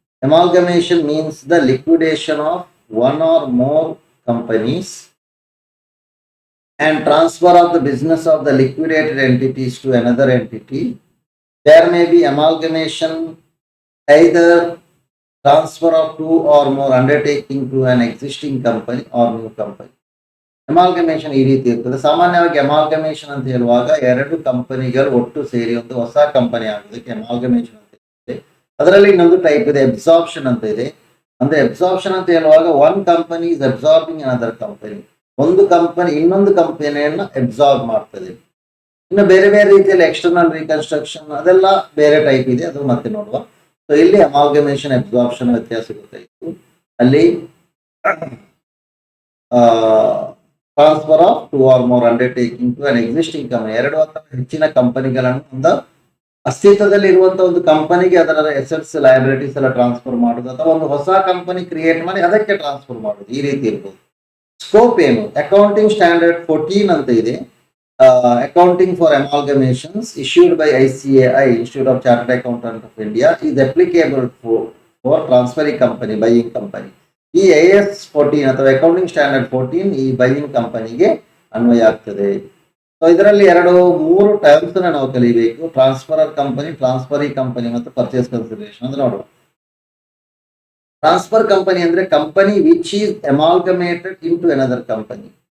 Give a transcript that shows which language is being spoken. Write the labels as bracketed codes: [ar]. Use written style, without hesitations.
[en] Amalgamation means the liquidation of one or more companies and transfer of the business of the liquidated entities to another entity. There may be amalgamation either transfer of two or more undertaking to an existing company or new company. [kn] Amalgamation ಈ ರೀತಿ ಇರ್ತದೆ. ಸಾಮಾನ್ಯವಾಗಿ amalgamation ಅಂತ ಹೇಳುವಾಗ ಎರಡು ಕಂಪನಿಗಳು ಒಟ್ಟು ಸೇರಿ ಒಂದು ಹೊಸ ಕಂಪನಿ ಆಗೋದಕ್ಕೆ ಅಮಾಲ್ಗಮೇಷನ್ ಅಂತ ಇದೆ. ಅದರಲ್ಲಿ ಇನ್ನೊಂದು ಟೈಪ್ ಇದೆ, ಅಬ್ಸಾರ್ಪ್ಷನ್ ಅಂತ ಇದೆ. ಅಂದ್ರೆ ಅಬ್ಸಾರ್ಪ್ಷನ್ ಅಂತ ಹೇಳುವಾಗ [en] one company is absorbing another company, [kn] ಒಂದು ಕಂಪನಿ ಇನ್ನೊಂದು ಕಂಪನಿಯನ್ನ ಅಬ್ಸಾರ್ಬ್ ಮಾಡ್ತದೆ. ಇನ್ನು ಬೇರೆ ಬೇರೆ ರೀತಿಯಲ್ಲಿ ಎಕ್ಸ್ಟರ್ನಲ್ ರೀಕನ್ಸ್ಟ್ರಕ್ಷನ್ ಅದೆಲ್ಲ ಬೇರೆ ಟೈಪ್ ಇದೆ, ಅದು ಮತ್ತೆ ನೋಡುವ. ಸೊ ಇಲ್ಲಿ ಅಮಾಲ್ಗಮೇಷನ್ ಅಬ್ಸಾರ್ಪ್ಷನ್ ವ್ಯತ್ಯಾಸ ಗೊತ್ತಾಯಿತು. ಅಲ್ಲಿ [en] transfer of two or more undertaking to an existing company, [kn] ಎರಡು ಅಥವಾ ಹೆಚ್ಚಿನ ಕಂಪನಿಗಳನ್ನು ಒಂದು ಅಸ್ತಿತ್ವದಲ್ಲಿ ಇರುವಂತಹ ಒಂದು ಕಂಪನಿಗೆ ಅದರ ಎಸೆಟ್ಸ್ ಲಯಬಿಲಿಟೀಸ್ ಎಲ್ಲ ಟ್ರಾನ್ಸ್ಫರ್ ಮಾಡುದು, ಅಥವಾ ಒಂದು ಹೊಸ ಕಂಪನಿ ಕ್ರಿಯೇಟ್ ಮಾಡಿ ಅದಕ್ಕೆ ಟ್ರಾನ್ಸ್ಫರ್ ಮಾಡುದು, ಈ ರೀತಿ ಇರ್ಬೋದು. ಸ್ಕೋಪ್ ಏನು? ಅಕೌಂಟಿಂಗ್ ಸ್ಟ್ಯಾಂಡರ್ಡ್ 14 ಅಂತ ಇದೆ. [en] Accounting for amalgamations issued by ICAI, Institute of Chartered Accountants of India, is applicable for transferring company, buying company. [kn] ಈ AS 14 ಅಥವಾ ಅಕೌಂಟಿಂಗ್ ಸ್ಟ್ಯಾಂಡರ್ಡ್ 14 ಈ ಬೈಯಿಂಗ್ ಕಂಪನಿಗೆ ಅನ್ವಯ ಆಗ್ತದೆ. ಸೊ ಇದರಲ್ಲಿ ಮೂರು ಟರ್ಮ್ಸ್ ನಾವು ಕಲಿಬೇಕು: ಟ್ರಾನ್ಸ್ಫರರ್ ಕಂಪನಿ, ಟ್ರಾನ್ಸ್ಫರಿ ಕಂಪನಿ ಮತ್ತು ಪರ್ಚೇಸ್ ಕನ್ಸಿಡರೇಷನ್ ಅಂತ ನೋಡುವ. [en] transfer company [kn] ಅಂದ್ರೆ [en] Company which is amalgamated into another company.